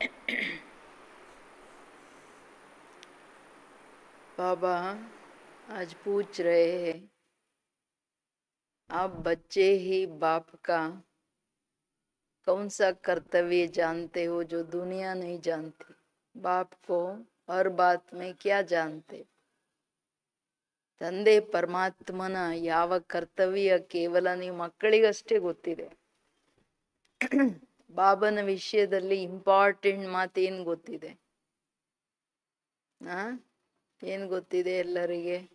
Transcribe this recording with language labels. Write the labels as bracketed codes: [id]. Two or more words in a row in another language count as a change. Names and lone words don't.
[hi] बाबा आज पूछ रहे हैं, आप बच्चे ही बाप का कौन सा कर्तव्य जानते हो जो दुनिया नहीं जानती? बाप को हर बात में क्या जानते? [kn] ತಂದೆ ಪರಮಾತ್ಮನ ಯಾವ ಕರ್ತವ್ಯ ಕೇವಲ ನೀವು ಮಕ್ಕಳಿಗಷ್ಟೇ ಗೊತ್ತಿದೆ. ಬಾಬನ ವಿಷಯದಲ್ಲಿ ಇಂಪಾರ್ಟೆಂಟ್ ಮಾತೇನು ಗೊತ್ತಿದೆ? ಏನ್ ಗೊತ್ತಿದೆ ಎಲ್ಲರಿಗೆ?